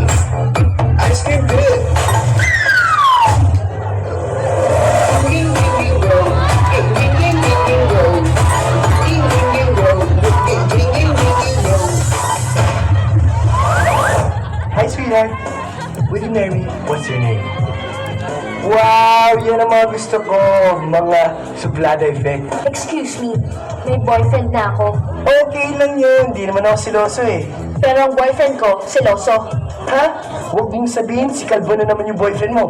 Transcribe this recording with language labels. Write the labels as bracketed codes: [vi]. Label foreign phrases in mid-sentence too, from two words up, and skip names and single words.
[en] Ice cream good. Ding ding ding go. Ding ding ding ding ding go. Ding ding ding go. Ding ding ding ding ding go. Hi, sweetheart. Will you marry me? What's your name? [tl] Wow, yan ang mga gusto ko. Mga suplada effect. [en] Excuse me, [tl] may boyfriend na ako. Okay lang yun. Hindi naman ako siloso eh. Pero ang boyfriend ko, siloso. Ha? Huwag mong sabihin, si Kalbo na naman yung boyfriend mo.